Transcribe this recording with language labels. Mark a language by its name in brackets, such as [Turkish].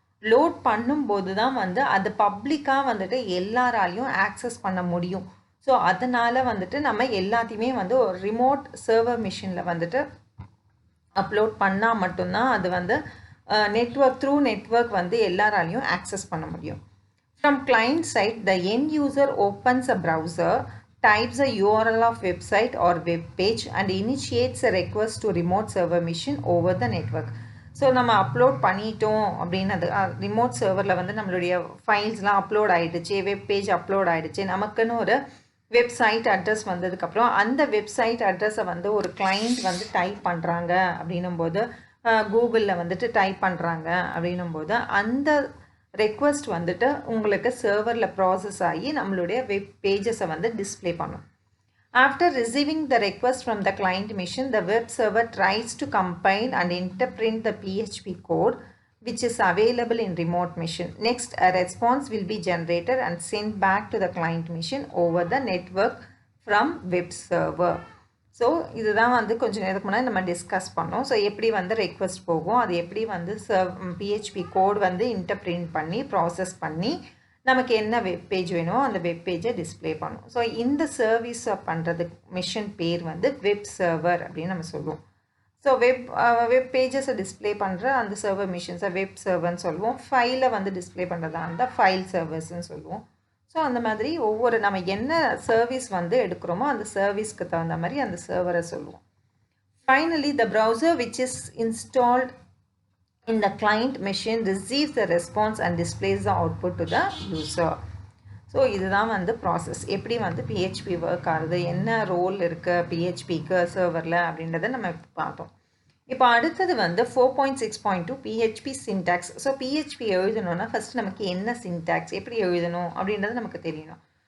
[Tamil] Load பண்ணும்போது தான் வந்து அது பப்ளிக்காக வந்துட்டு எல்லாராலையும் ஆக்சஸ் பண்ண முடியும். ஸோ அதனால் வந்துட்டு நம்ம எல்லாத்தையுமே வந்து ஒரு ரிமோட் சர்வர் மிஷினில் வந்துட்டு அப்லோட் பண்ணால் மட்டும்தான் அது வந்து த்ரூ நெட்வொர்க் வந்து எல்லாராலையும் ஆக்சஸ் பண்ண முடியும். [English] From client side, the end user opens a browser, types a URL of website or web page and initiates a request to remote server machine over the network. [Tamil] So நம்ம upload பண்ணிட்டோம் அப்படின்னது remote சர்வரில் வந்து நம்மளுடைய ஃபைல்ஸ்லாம் upload ஆகிடுச்சு, web page upload ஆகிடுச்சு, நமக்குன்னு ஒரு website address வந்ததுக்கப்புறம் அந்த வெப்சைட் அட்ரஸை வந்து ஒரு கிளைண்ட் வந்து டைப் பண்ணுறாங்க அப்படின்னும்போது கூகுளில் வந்துட்டு டைப் பண்ணுறாங்க அப்படின்னும்போது அந்த ரெக்வஸ்ட் வந்துட்டு உங்களுக்கு சர்வரில் ப்ராசஸ் ஆகி நம்மளுடைய வெப் பேஜஸை வந்து டிஸ்பிளே பண்ணும். [English] After receiving the request from the client machine, the web server tries to compile and interpret the PHP code which is available in remote machine. Next, a response will be generated and sent back to the client machine over the network from web server. [Tamil] So இதுதான் வந்து கொஞ்சம் நேரத்துக்கு முன்னாடி நம்ம discuss பண்ணோம். So எப்படி வந்து request போகும், அது எப்படி வந்து பிஹெச்பி கோட் வந்து இன்டர்பிரிண்ட் பண்ணி ப்ராசஸ் பண்ணி நமக்கு என்ன வெப் பேஜ் வேணுமோ அந்த வெப் பேஜை டிஸ்பிளே பண்ணும். ஸோ இந்த சர்வீஸை பண்ணுறது மிஷின் பேர் வந்து வெப் சர்வர் அப்படின்னு நம்ம சொல்லுவோம். ஸோ வெப் பேஜஸை டிஸ்பிளே பண்ணுற அந்த சர்வர் மிஷின்ஸை வெப் சர்வர்னு சொல்லுவோம். ஃபைலை வந்து டிஸ்பிளே பண்ணுறதா இருந்தால் ஃபைல் சர்வர்ஸ்ன்னு சொல்லுவோம். ஸோ அந்த மாதிரி ஒவ்வொரு நம்ம என்ன சர்வீஸ் வந்து எடுக்கிறோமோ அந்த சர்வீஸ்க்கு தகுந்த மாதிரி அந்த சர்வரை சொல்லுவோம். [English] Finally the browser which is installed in the client machine receives the response and displays the output to the user. [Tamil] So இதுதான் வந்து ப்ராசஸ். எப்படி வந்து பிஹெச்பி ஒர்க் ஆகுது, என்ன ரோல் இருக்குது பிஹெச்பிக்கு சர்வரில் அப்படின்றத நம்ம பார்த்தோம். இப்போ அடுத்தது வந்து 4.6.2 பிஹெச்பி சின்டாக்ஸ். ஸோ பிஹெச்பி எழுதணும்னா ஃபஸ்ட் நமக்கு என்ன சின்டாக்ஸ், எப்படி எழுதணும் அப்படின்றது நமக்கு தெரியணும்.